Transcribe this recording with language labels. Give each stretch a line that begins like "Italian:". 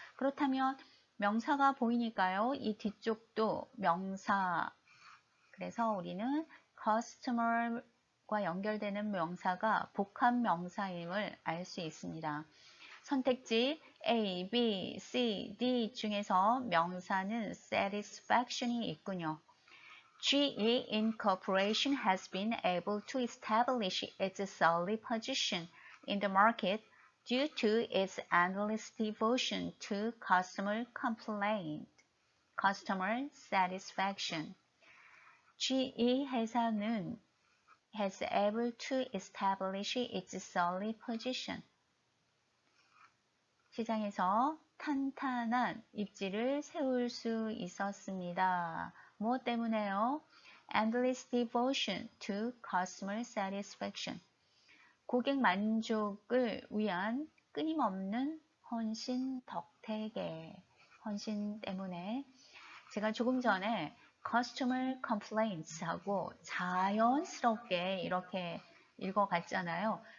Korean: 그렇다면 명사가 보이니까요. 이 뒤쪽도 명사. 그래서 우리는 customer과 연결되는 명사가 복합명사임을 알 수 있습니다. 선택지 A, B, C, D 중에서 명사는 satisfaction이 있군요.
English: GE Incorporation has been able to establish its solid position in the market due to its endless devotion to customer complaint, customer satisfaction. GE
Korean: 회사는
English: has able to establish its solid position.
Korean: 시장에서 탄탄한 입지를 세울 수 있었습니다. 무엇 때문에요?
English: Endless devotion to customer satisfaction.
Korean: 고객 만족을 위한 끊임없는 헌신 덕택에 헌신 때문에 제가 조금 전에 customer complaints 하고 자연스럽게 이렇게 읽어갔잖아요.